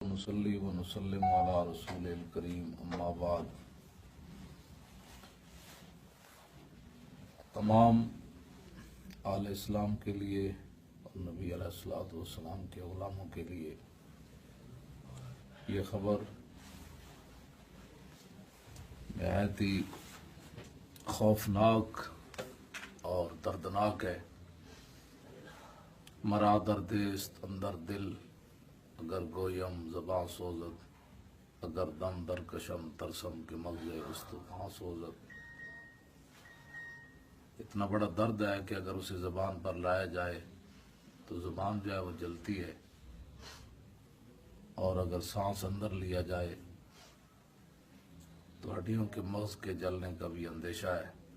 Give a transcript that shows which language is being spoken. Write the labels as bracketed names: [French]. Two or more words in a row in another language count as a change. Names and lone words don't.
[Arabic] ونصلي ونسلم على رسول الکریم اما بعد۔ [Urdu] تمام آل اسلام کے لیے اور نبی [Arabic] علیہ الصلوۃ والسلام [Urdu] کے غلاموں کے لیے یہ خبر نہایت ہی خوفناک اور دردناک ہے۔ [Persian] مرا درد است اندر دل، اگر گویم زباں سوزد، اگر دم در کشم ترسم کے مغز استخواں سوزد۔ [Urdu] اتنا بڑا درد ہے کہ اگر اسے زبان پر لایا جائے تو زبان جو ہے وہ جلتی ہے، اور اگر سانس اندر لیا جائے تو ہڈیوں کے مغز کے جلنے کا بھی اندیشہ ہے۔